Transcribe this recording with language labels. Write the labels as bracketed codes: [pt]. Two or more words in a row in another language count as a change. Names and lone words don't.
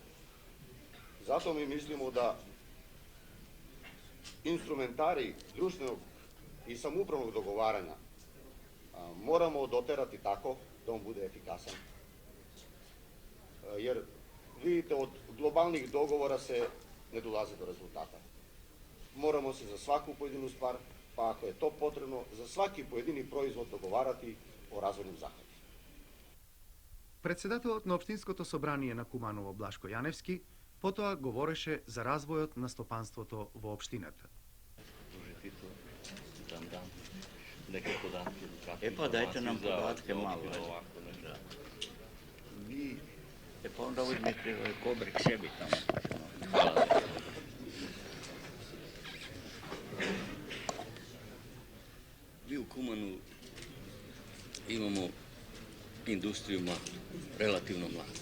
[sr] Zato mi mislimo da instrumentari društvenog i samoupravnog dogovaranja moramo doterati tako da on bude efikasan. Jer vidite, od globalnih dogovora se ne dolazi do rezultata. Moramo se za svaku pojedinu stvar, pa ako je to potrebno, za svaki pojedini proizvod dogovarati o razvojnim zahvatu. [mk] Председателот на Општинското собрание на Куманово Блашко Јаневски потоа говореше за развојот на стопанството во општината. [sr] Pa dajte nam podatke malo. Pa onda uzmite kobrek sebi tamo. Hvala. Mi u Kumanu imamo industriju relativno mladu.